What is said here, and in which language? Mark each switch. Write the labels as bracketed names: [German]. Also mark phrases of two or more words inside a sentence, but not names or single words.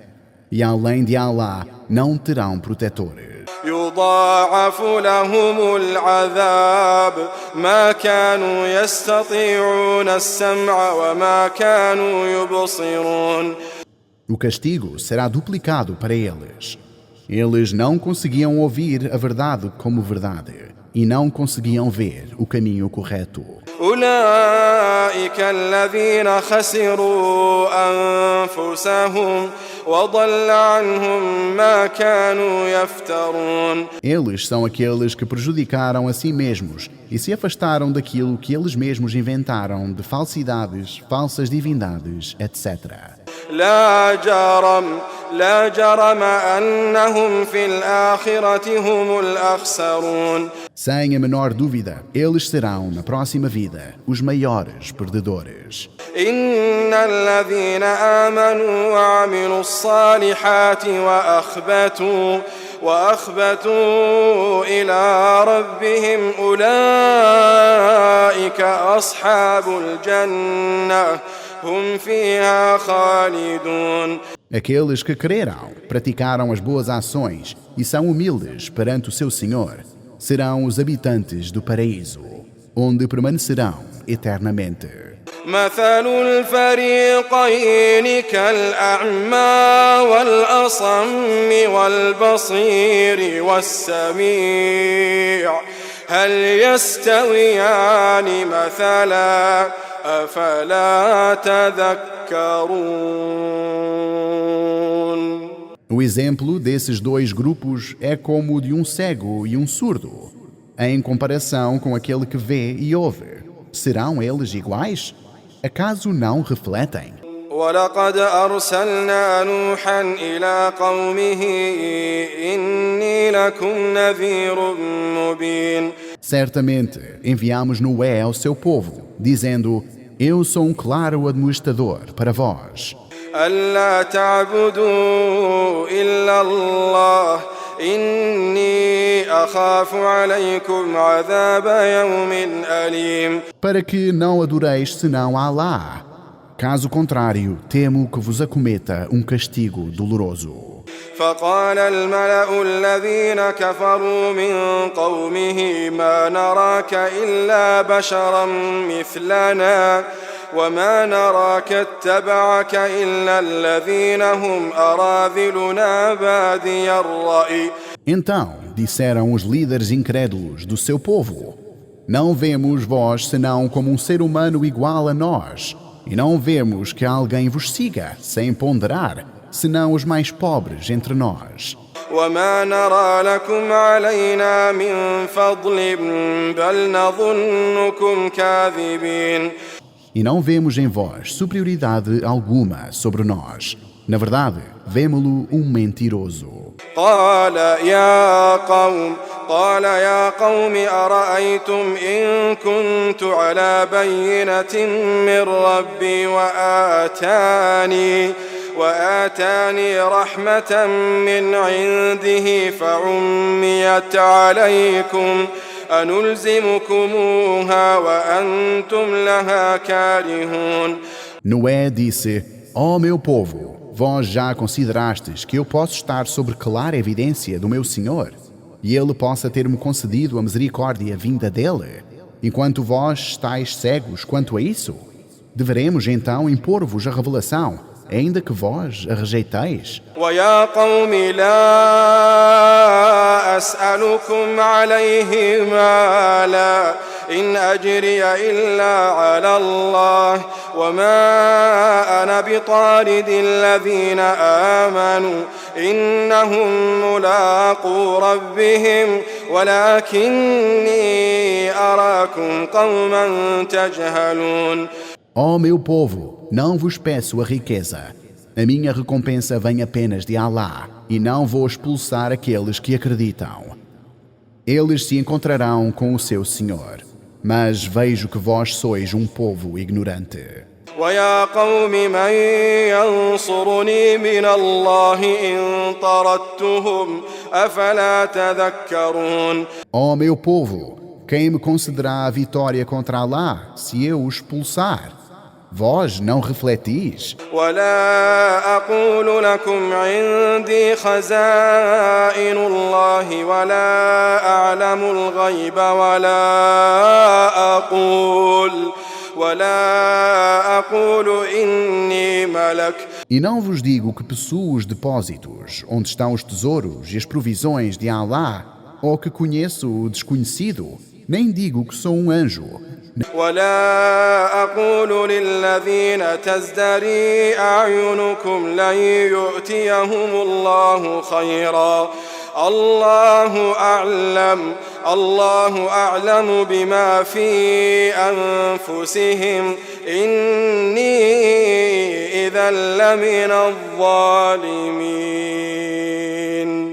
[Portuguese] E além de Allah, não terão protetores. [Arabic] يضاعف لهم العذاب ما كانوا يستطيعون السمع وما كانوا يبصرون. [Portuguese] O castigo será duplicado para eles. Eles não conseguiam ouvir a verdade como verdade e não conseguiam ver o caminho correto. [Arabic] أولئك الذين خسروا أنفسهم وضل عنهم ما كانوا يفترون. [Portuguese] Eles são aqueles que prejudicaram a si mesmos e se afastaram daquilo que eles mesmos inventaram de falsidades, falsas divindades, etc. [Arabic] لا جرم أنهم في الآخرة هم الأخسرون. [Portuguese] Sem a menor dúvida, eles serão, na próxima vida, os maiores perdedores. [Arabic] إن الذين آمنوا وعملوا الصالحات وأخبتوا إلى ربهم أولئك أصحاب الجنة هم فيها خالدون. [Portuguese] Aqueles que creram, praticaram as boas ações e são humildes perante o seu Senhor, serão os habitantes do paraíso, onde permanecerão eternamente. [Arabic] مثل الفريقين كالأعمى والأصم والبصير والسميع هل يستويان مثلا أفلا تذكرون. [Portuguese] O exemplo desses 2 grupos é como o de um cego e um surdo, em comparação com aquele que vê e ouve. Serão eles iguais? Acaso não refletem? [Arabic] ولقد أرسلنا نوحا إلى قومه إني لكم نذير مبين. [Portuguese] Certamente enviamos Noé ao seu povo, dizendo: eu sou um claro administrador para vós. [Arabic] ألا تعبدوا إلا الله إني أخاف عليكم عذاب يوم أليم. [Portuguese] Para que não adoreis senão a Allah. Caso contrário, temo que vos acometa um castigo doloroso. [Arabic] فقال الملأ الذين كفروا من قومه ما نراك إلا بشرا مثلنا وما نراك اتبعك إلا الذين هم أراذلنا بادي الرأي. [Portuguese] Então disseram os líderes incrédulos do seu povo: não vemos vós senão como um ser humano igual a nós, e não vemos que alguém vos siga sem ponderar, senão os mais pobres entre nós. [Arabic] وما نرى لكم علينا من فضل بل نظنكم كاذبين. [Portuguese] E não vemos em vós superioridade alguma sobre nós. Na verdade, vemo-lo mentiroso. [Arabic] قال يا قوم أرأيتم إن كنت على بينة من ربي وآتاني رحمة من عنده فعميت عليكم أنلزمكموها وأنتم لها كارهون. [Portuguese] Noé disse: Ó meu povo, vós já considerastes que eu posso estar sobre clara evidência do meu Senhor, e ele possa ter-me concedido a misericórdia vinda dele, enquanto vós estáis cegos quanto a isso? Deveremos então impor-vos a revelação, ainda que vós a rejeiteis. [Arabic] ويا قوم لا أسألكم عليه مالا إن أجري إلا على الله وما أنا بطارد الذين آمنوا إنهم ملاقو ربهم ولكني أراكم قوما تجهلون. [Portuguese] Ó meu povo, não vos peço a riqueza. A minha recompensa vem apenas de Alá, e não vou expulsar aqueles que acreditam. Eles se encontrarão com o seu Senhor, mas vejo que vós sois um povo ignorante. [Arabic] ويا قوم من ينصرني من الله إن طردتهم أفلا تذكرون. [Portuguese] Ó meu povo, quem me concederá a vitória contra Alá se eu o expulsar? Vós não refletis? [Arabic] ولا أقول لكم عندي خزائن الله ولا أعلم الغيب ولا أقول إني ملك. [Portuguese] E não vos digo que possuo os depósitos, onde estão os tesouros e as provisões de Alá, ou que conheço o desconhecido, nem digo que sou um anjo. [Arabic] ولا أقول للذين تزدري أعينكم لن يؤتيهم الله خيرا الله أعلم بما في أنفسهم إني إذا لمن الظالمين.